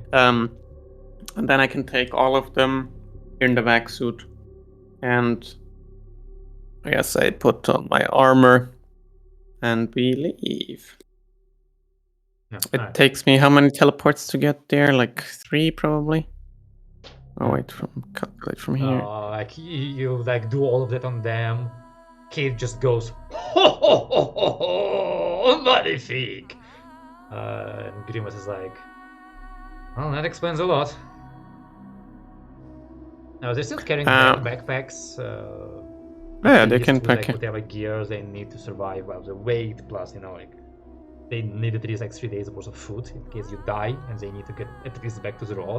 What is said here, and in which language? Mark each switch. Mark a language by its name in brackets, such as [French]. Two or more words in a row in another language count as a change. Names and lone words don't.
[English] And then I can take all of them in the vac suit, and I guess I put on my armor, and we leave. Yeah. It alright. takes me how many teleports to get there? Like 3 probably. Oh wait, calculate from here. Like you like do all of that on them. Kid just goes, ho ho ho ho ho, magnifique. And Grimace is like, well, that explains a lot. Now they're still carrying backpacks. Yeah, they These can with, pack like, whatever gear they need to survive, well, the weight plus, like they need at least like 3 days worth of food in case you die and they need to get at least back to the road.